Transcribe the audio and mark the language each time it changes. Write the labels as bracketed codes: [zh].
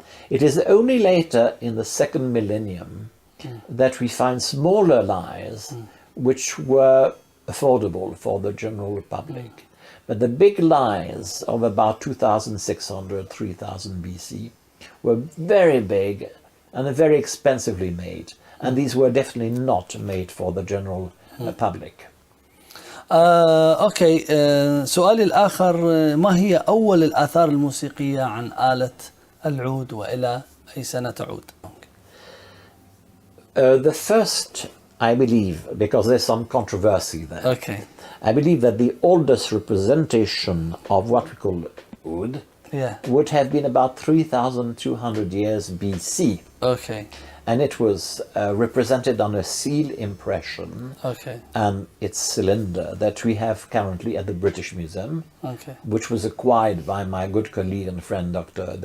[en] It is only later in the second millennium that we find smaller lyres which were affordable for the general public. But the big lyres of about 2600, 3000 BC were very big and very expensively made. And these were definitely not made for the general public. [ar] اوكي سؤالي الاخر ما هي اول الاثار الموسيقيه عن آلة العود والى اي سنه تعود؟ [en] The first, I believe, because there's some controversy there. Okay. I believe that the oldest representation of what we call oud would have been about 3,200 years BC. Okay. And it was represented on a seal impression and its cylinder that we have currently at the British Museum, which was acquired by my good colleague and friend Dr.